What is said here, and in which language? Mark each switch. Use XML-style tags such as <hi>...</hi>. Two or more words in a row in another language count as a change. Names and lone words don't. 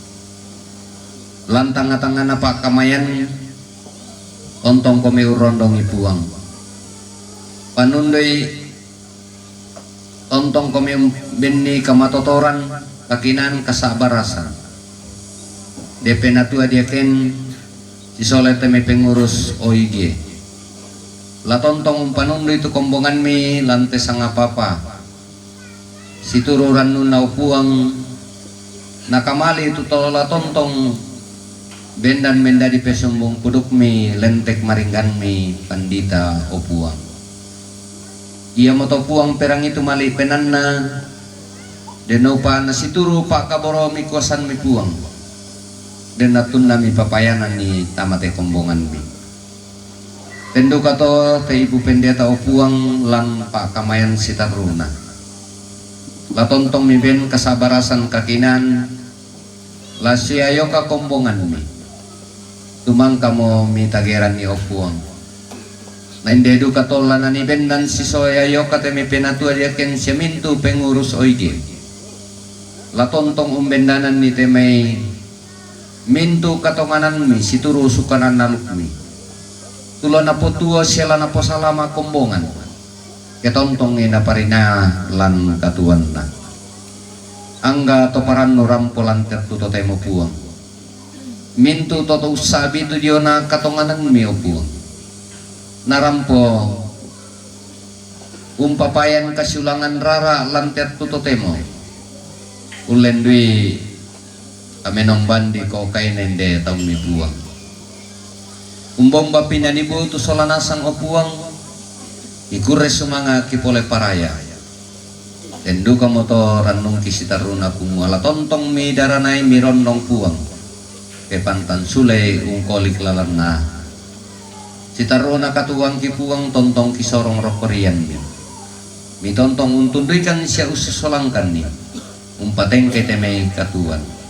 <sda>lantang tangan apa kamayan tontong komi urondong ipuang panundoi tontong komi benni kamatotoran kakinan kasabarasan DP natua dia ken sisole teme pengurus OIG la tontong panundoi itu kombongan mi lante sanga papa situruran nuna upuang nakamali itu tola tontong bendan menda di pesumbung puduk mi lentek maringgan mi pandita opuang ia moto puang perang itu mali penanna denopa nasituru pak kaboro mi kuasan mi puang dan natunna mi papayanan ni tamate kombongan mi tendu kato te</sda> <id>ibu pendeta</id> <sda>opuang lang pak kamayan sitaruna la tontong mi ben kasabarasan kakinan la siayo ka kombongan mi tumang kamo mi tageran ni opuang na indedu katolanan ni bendan si soyayo katemi penatua dia ken semintu pengurus OIG la tontong umbendanan ni temei mintu katonganan mi situru sukanan naluk mi tulo na potua siala na posalama kombongan ketontong ina parina lan katuan na angga toparan nurampolan tertuto temo puang mintu toto usabi tu diona katonganan mi opuang narampo umpapayan kasulangan rara lantet tutotemo ulendui amenong bandi ko kainende taong mi buang umbomba pinanibu tu solanasang opuang ikure sumanga kipole paraya tendu kamoto ranung kisitaruna kungu ala tontong mi daranai mirondong puang kepantan sule ungkolik lalana sitaruna katuang kipuang tontong kisorong rokorian mi tontong untunduikan siya ususolangkan ni umpateng keteme katuan</sda>